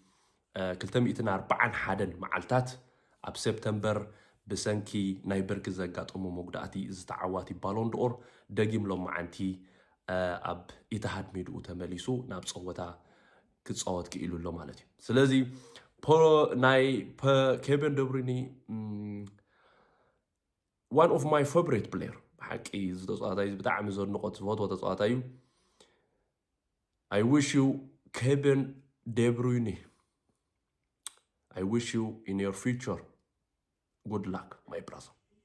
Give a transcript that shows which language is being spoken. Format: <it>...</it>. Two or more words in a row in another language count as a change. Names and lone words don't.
<ti>241 መዓልታት ኣብ ሴፕተምበር ብሰንኪ ናይ ብርኪ ዘጋጠሙ መጉዳእቲ ዝተዓዋቲ ባሎን ዶር ደጊም ሎማዓንቲ ኣብ ኢትሃድ ሜድኡ ተመሊሱ ናብ ፀወታ ክፃወት ክኢሉ ኣሎ ማለት እዩ ስለዚ ናይ ኬቨን ደብሩይኔ</ti> <en>one of my favorite player</en> <ti>ብሓቂ እዚ ተፃዋታይ ብጣዕሚ ዘድንቆ ዝፈትዎ ተፃዋታይ እዩ</ti> <en>I wish you Kevin De Bruyne I wish you in your future good luck my brother</en>